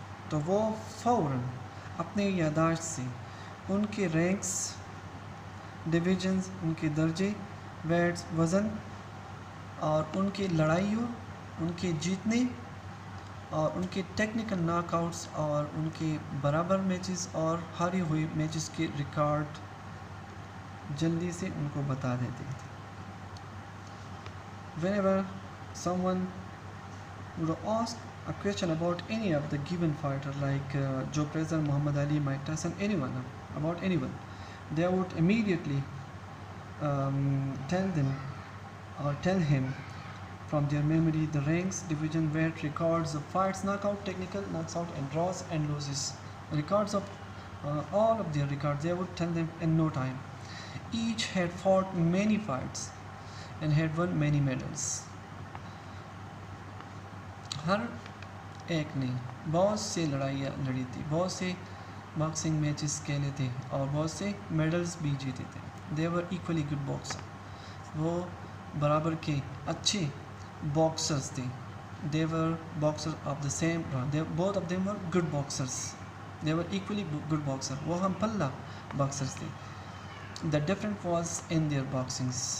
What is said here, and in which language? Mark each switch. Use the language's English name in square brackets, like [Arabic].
[Urdu] تو وہ فوراً اپنے یادداشت سے ان کے رینکس, ڈویژنز, ان کے درجے, ویٹس, وزن اور ان کے لڑائیوں, ان کے جیتنے اور ان کے ٹیکنیکل ناک آؤٹس اور ان کے برابر میچز اور ہاری ہوئی میچز کے ریکارڈ جلدی سے ان کو بتا دیتے تھے. [English] Whenever someone would ask a question about any of the given fighter like Joe Frazier, Muhammad Ali, Mike Tyson, about anyone, they would immediately tell him from their memory the ranks, division, weight, records of fights, knockout, technical, knocks out and draws and losses, records of all of their records. They would tell them in no time. Each had fought many fights and had won many medals. [Urdu] ہر ایک نے بہت سے لڑائیاں لڑی تھی, بہت سے boxing matches کھیلے تھے اور بہت سے میڈلز بھی جیتے تھے. [English] They were equally good boxers. [Urdu] وہ برابر کے اچھے باکسرز تھے. [English] They were boxers of the same round. Both of them were good boxers. They were equally good boxers. [Urdu] وہ ہم پلہ باکسرز تھے. [English] The difference was in their boxings.